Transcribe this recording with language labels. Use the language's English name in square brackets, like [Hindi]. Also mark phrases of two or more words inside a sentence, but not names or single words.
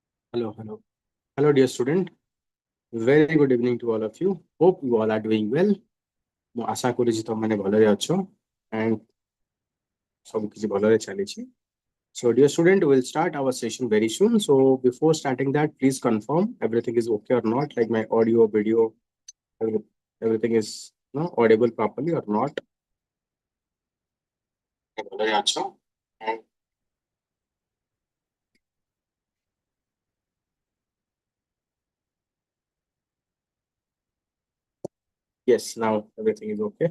[English] Hello, dear student. Very good evening to all of you. Hope you all are doing well. [Odia] ମୁଁ ଆଶା କରୁଛି ତମମାନେ ଭଲରେ ଅଛ and ସବୁ କିଛି ଭଲରେ ଚାଲିଛି. [English] So, dear student, we'll start our session very soon. So, before starting that, please confirm everything is okay or not, like my audio, video, everything is audible properly or not. [Odia] ଭଲରେ ଅଛ? [English] And yes, now everything is okay.